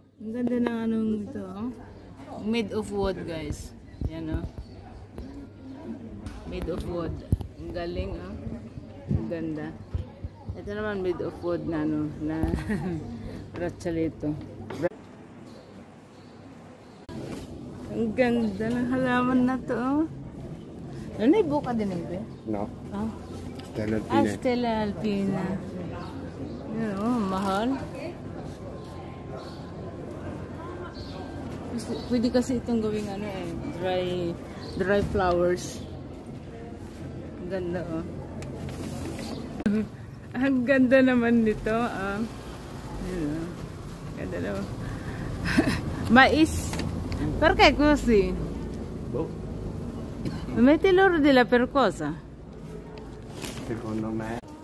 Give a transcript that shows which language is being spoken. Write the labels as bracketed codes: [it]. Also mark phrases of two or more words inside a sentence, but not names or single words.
[tl] Ang ganda ng anong ito. [en] Made of wood, guys. Yan, oh. Made of wood. [tl] Ang galing, oh. Ang ganda. Ito naman [en] made of wood [tl] na, ano, na braccialetto. Ang ganda ng halaman na to, oh. Ano yung buka din ito? No. Oh. Stella Alpina. Ah, Stella Alpina. Yan, oh, mahal. Pwede kasi itong gawing ano eh, dry flowers. Ang ganda, oh. Ang ganda naman nito, ah. Yan, oh. Ganda naman. [it] Mais. Perché così? Boh. Metti loro della per cosa? Secondo me.